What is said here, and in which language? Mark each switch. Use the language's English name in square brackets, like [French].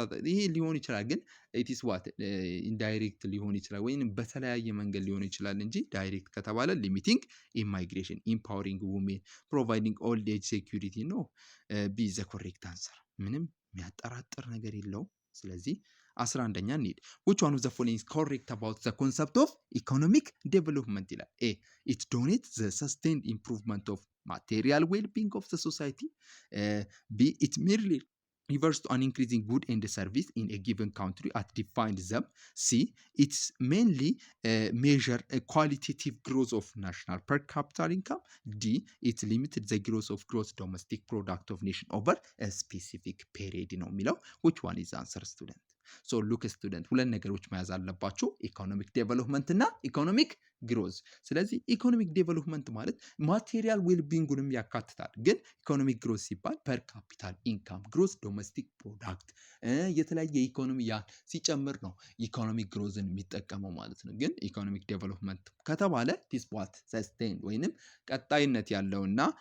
[Amharic] ይሄ ሊሆን ይችላል፣ ግን [English] ኢትስ ዋት [Amharic] ኢንዳይሬክት ሊሆን ይችላል ወይም በተለያየ መንገድ ሊሆን ይችላል እንጂ ዳይሬክት ከተባለ ሊሚቲንግ ኢማይግሬሽን፣ ኢምፓወሪንግ ውሜን፣ ፕሮቫይዲንግ ኦልድ ኤጅ ሴኩሪቲ ነው። ቢ [English] ዘ ኮሬክት አንሰር። [Amharic] ምንም የሚያጠራጥር ነገር የለውም። ስለዚህ 11ኛ እንሂድ። [English] which one of the following is correct about the concept of economic development [Amharic] ይላል? [English] A it donates the sustained improvement of material well-being of the society. B it merely refers to an increasing good and service in a given country at defined them. C it's mainly measure a qualitative growth of national per capita income. D it limited the growth of gross domestic product of nation over a specific period [Amharic] ነው የሚለው። [English] which one is the answer student? ሶ ሉክ ስቱደንት [Amharic] ሁለት ነገሮች መያዝ አለባቸው፣ ኢኮኖሚክ ዴቨሎፕመንት እና ኢኮኖሚክ ግሮዝ። ስለዚህ ኢኮኖሚክ ዴቨሎፕመንት ማለት ማቴሪያል ዌልቢንጉንም ያካትታል። ግን ኢኮኖሚክ ግሮዝ ሲባል ፐር ካፒታል ኢንካም፣ ግሮስ ዶሜስቲክ ፕሮዳክት የተለያየ ኢኮኖሚ ሲጨምር ነው ኢኮኖሚክ ግሮዝን የሚጠቀመው ማለት ነው። ግን ኢኮኖሚክ ዴቨሎፕመንት ከተባለ [English] ዲስ ዋት ሰስቴን [Amharic] ወይንም ቀጣይነት ያለውና